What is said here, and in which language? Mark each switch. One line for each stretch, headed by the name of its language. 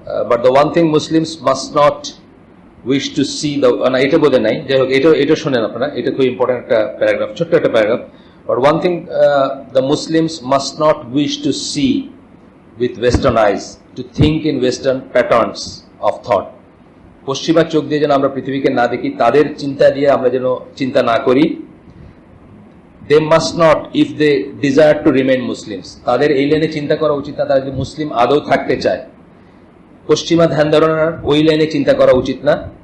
English: but the one thing Muslims must not wish to see the,
Bangla: না এটা বোধহয় নাই, যাই হোক এটা শোনেন আপনারা, এটা খুব ইম্পর্টেন্ট একটা প্যারাগ্রাফ, ছোট্ট একটা paragraph.
English: But one thing the Muslims must not wish to see with Western eyes, to think in Western patterns of thought.
Bangla: পশ্চিমা চোখ দিয়ে যেন আমরা পৃথিবীকে না দেখি, তাদের চিন্তা দিয়ে আমরা যেন চিন্তা না করি।
English: They must not, if they desire to remain Muslims,
Bangla: তাদের এই লাইনে চিন্তা করা উচিত না, তারা যদি মুসলিম আদৌ থাকতে চায়, পশ্চিমা ধ্যান ধারণার ওই লাইনে চিন্তা করা উচিত না।